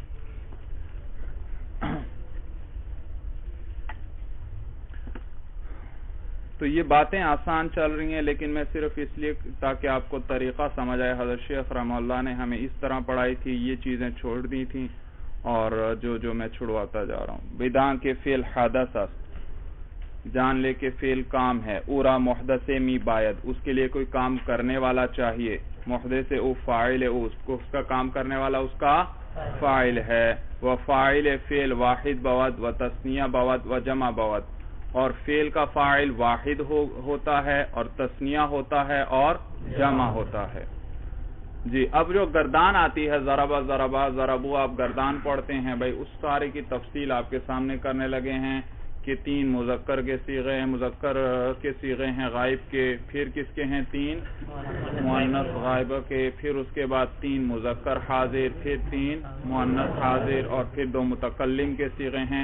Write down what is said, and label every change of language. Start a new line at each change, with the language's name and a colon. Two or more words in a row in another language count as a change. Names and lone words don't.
Urdu: تو یہ باتیں آسان چل رہی ہیں، لیکن میں صرف اس لیے تاکہ آپ کو طریقہ سمجھ آئے، حضرت شیخ رحمہ اللہ نے ہمیں اس طرح پڑھائی تھی، یہ چیزیں چھوڑ دی تھیں اور جو میں چھڑواتا جا رہا ہوں۔
Persian: بدان کے فعل حدث است،
Urdu: جان لے کے فعل کام ہے۔
Persian: اورا محدث می باید،
Urdu: اس کے لیے کوئی کام کرنے والا چاہیے۔
Persian: محدث او فاعل او،
Urdu: اس کا کام کرنے والا اس کا فاعل ہے۔
Persian: و فاعل فعل واحد بود و تثنیہ بود و جمع بود،
Urdu: اور فعل کا فاعل واحد ہوتا ہے اور تثنیہ ہوتا ہے اور جمع ہوتا ہے۔ جی اب جو گردان آتی ہے،
Arabic: ضربہ ضربہ ضربو،
Urdu: آپ گردان پڑھتے ہیں بھائی، اس سارے کی تفصیل آپ کے سامنے کرنے لگے ہیں کہ 3 مذکر کے صیغے ہیں، مذکر کے صیغے ہیں غائب کے، پھر کس کے ہیں 3 مؤنث غائبہ کے، پھر اس کے بعد 3 مذکر حاضر، پھر 3 مؤنث حاضر، اور پھر 2 متکلم کے صیغے ہیں۔